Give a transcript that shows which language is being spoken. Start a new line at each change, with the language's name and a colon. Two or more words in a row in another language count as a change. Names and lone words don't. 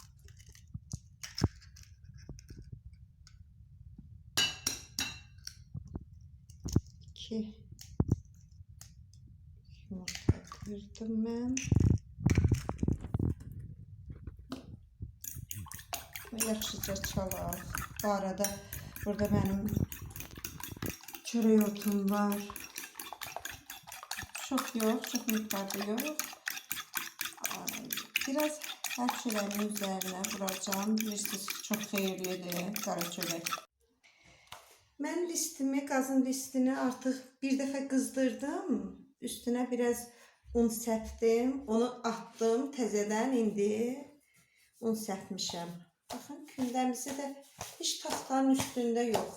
Azerbaijani: Yumurta kırdım mən. Yaxşıca çalaq. Bu arada burada mənim çörək otum var.
Turkish: Çok yok, çok miktarda yok. Biraz Her çöreğin üzerine vuracağım.
Azerbaijani: Bilirsiniz çok xeyirlidir qara çörək. Mən listimi, qazın listini artıq bir dəfə qızdırdım. Üstünə biraz un səpdim. Onu atdım təzədən. İndi un səpmişəm. Baxın, kündəmizi də heç taxtanın üstündə yox.